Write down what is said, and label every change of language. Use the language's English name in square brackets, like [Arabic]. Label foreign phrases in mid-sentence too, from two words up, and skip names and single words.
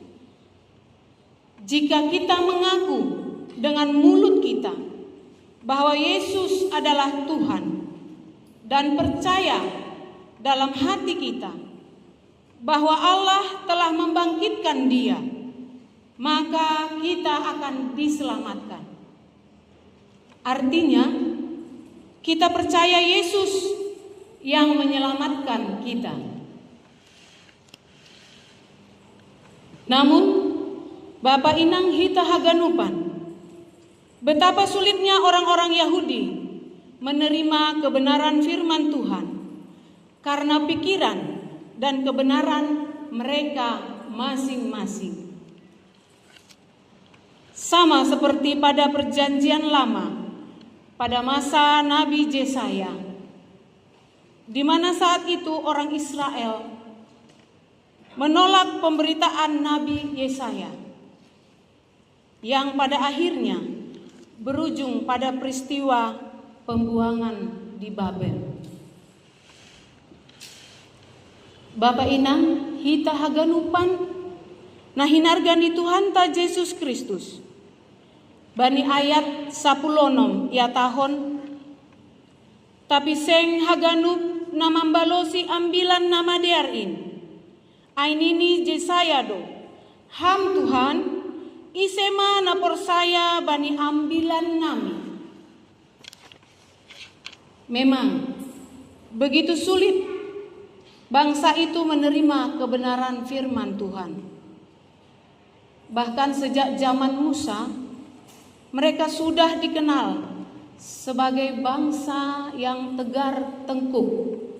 [Indonesian] Jika kita mengaku dengan mulut kita bahwa Yesus adalah Tuhan dan percaya dalam hati kita bahwa Allah telah membangkitkan Dia, maka kita akan diselamatkan. Artinya, kita percaya Yesus yang menyelamatkan kita. [Batak Simalungun] Namun, Bapak inang hita haganupan, [Indonesian] betapa sulitnya orang-orang Yahudi menerima kebenaran firman Tuhan karena pikiran dan kebenaran mereka masing-masing. Sama seperti pada perjanjian lama, pada masa Nabi Yesaya, di mana saat itu orang Israel menolak pemberitaan Nabi Yesaya, yang pada akhirnya berujung pada peristiwa pembuangan di Babel. [Batak Simalungun] Bapak inang hita haganupan nahinargan di Tuhan ta Yesus Kristus. Bani ayat 10 ya tahun, tapi seng haganup namambalosi ambilan nama diarin. Ainini Yesaya do, ham Tuhan, isema na persaya bani ambilan nami. [Indonesian] Memang begitu sulit bangsa itu menerima kebenaran firman Tuhan. Bahkan sejak zaman Musa, mereka sudah dikenal sebagai bangsa yang tegar tengkuk.